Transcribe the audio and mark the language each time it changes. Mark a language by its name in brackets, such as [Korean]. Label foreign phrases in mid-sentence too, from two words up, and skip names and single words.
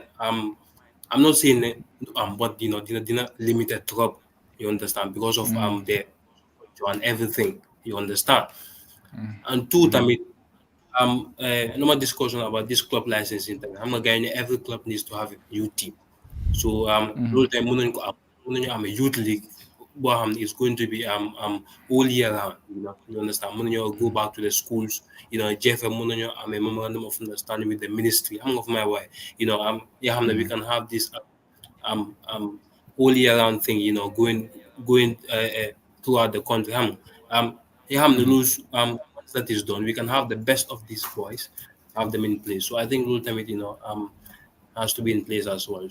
[English] I'm not saying but you know, they're not limited drop, you understand, because of their and everything, you understand. And two, normal discussion about this club licensing thing. I'm a guy in every club needs to have a youth team. So loolu time [Wolof] mën nañu am [English] a youth league [Wolof] boo xam ne [English] is going to be all year round, you understand. [Wolof] Mën nañoo [English] go back to the schools, you know. GFM [Wolof] mën nañoo am [English] a memorandum of understanding with the ministry, [Wolof] xam nga fu may waaye, [English] you know, [Wolof] yoo xam ne [English] we can have this all year round thing, you know, going throughout the country. You have to lose once that is done, we can have the best of these boys, have them in place. So I think ultimately, you know, has to be in place as well.